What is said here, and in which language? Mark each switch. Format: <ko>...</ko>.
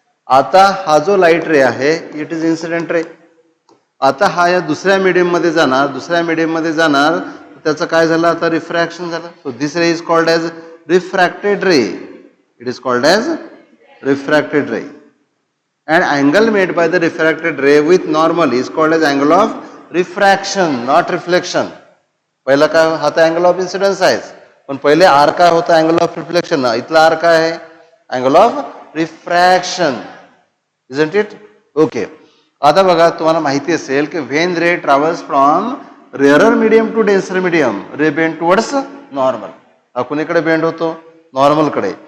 <mr>आता हा जो लाईट रे आहे,</mr> <en>It is incident ray.</en> <mr>आता हा या दुसऱ्या मीडियम मध्ये जाणार, दुसऱ्या मीडियम मध्ये जाणार, त्याचं काय झालं? आता रिफ्रॅक्शन झालं.</mr> <en>So this ray is called as refracted ray. It is called as refracted ray. And angle made by the refracted ray with normal is called as angle of refraction, not reflection.</en> <mr>पहिला काय? हा तर angle of incidence आहे, पण पहिले R काय होता? Angle of reflection. इथला आर काय आहे? Angle of refraction.</mr> <en>Isn't it?</en> <mr>Okay. आता बघा, तुम्हाला माहिती असेल की</mr> <en>When ray travels from rarer medium to denser medium, ray bend towards normal.</en> <mr>हा कुणीकडे बेंड होतो? नॉर्मलकडे.</mr>